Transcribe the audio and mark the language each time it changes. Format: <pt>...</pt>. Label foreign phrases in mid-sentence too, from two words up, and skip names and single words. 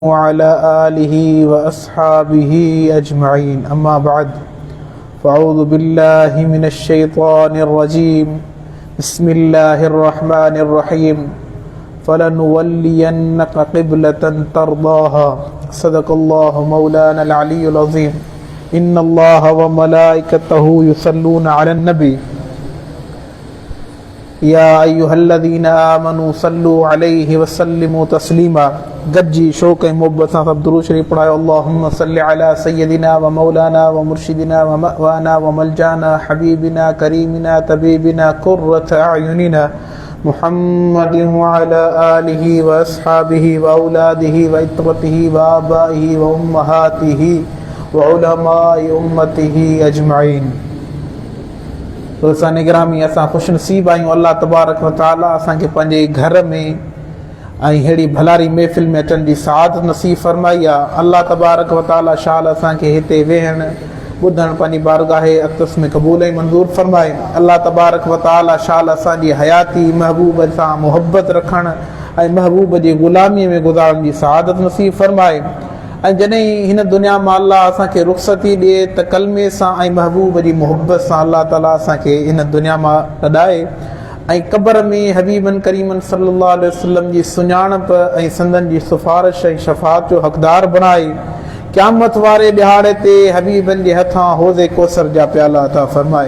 <ar>وعلى آله وأصحابه أجمعين أما بعد فأعوذ بالله من الشيطان الرجيم بسم الله الرحمن الرحيم فلنولينك قبلة ترضاها صدق الله مولانا العلي العظيم إن الله وملائكته يصلون على النبي يا أيها الذين آمنوا صلوا عليه وسلموا تسليما.</ar> <sd>गज्जी शौक़ मोहब्बत सां सब दुरूद शरीफ पढ़ायो।</sd> <ar>اللهم صل على سيدنا و مولانا و مرشدنا و مأوانا و ملجأنا حبيبنا كريمنا طبيبنا قرة أعيننا محمد و على آله و أصحابه و أولاده و عترته و آبائه و أمهاته و علماء أمته أجمعين.</ar> <sd>दोस्तान गिरामी, असां ख़ुशनसीब आहियूं। अल्लाह</sd> <ar>تبارك و تعالى</ar> <sd>असांखे पंहिंजे घर में ऐं अहिड़ी भलारी महफ़िल में अचण जी सआदत नसीब फरमाई आहे। अल्लाह</sd> <ar>تبارك و تعالى</ar> <sd>शाल असांखे हिते वेहण ॿुधण पंहिंजी बारगाहे अक़दस में क़बूल ऐं मंज़ूर फरमाए। अल्लाह</sd> <ar>تبارك و تعالى</ar> <sd>शाल असांजी हयाती महबूब सां मुहबत रखण ऐं महबूब जी ग़ुलामीअ में गुज़ारण जी सआदत नसीब फरमाए। ऐं जॾहिं हिन दुनिया मां अल्लाह असांखे रुख़्सती ॾिए त कलमे सां ऐं महबूब जी मुहबत सां अल्लाह ताला असांखे हिन दुनिया मां लॾाए ऐं क़ब्र में हबीबन करीमन</sd> <ar>صلى الله عليه وسلم</ar> <sd>जी सुञाणप ऐं संदन जी सिफ़ारिश ऐं शफ़ाअत जो हक़दार बणाए क़यामत वारे ॾिहाड़े ते हबीबन जे हथां हौज़े कौसर जा प्याला अता फ़रमाए।</sd>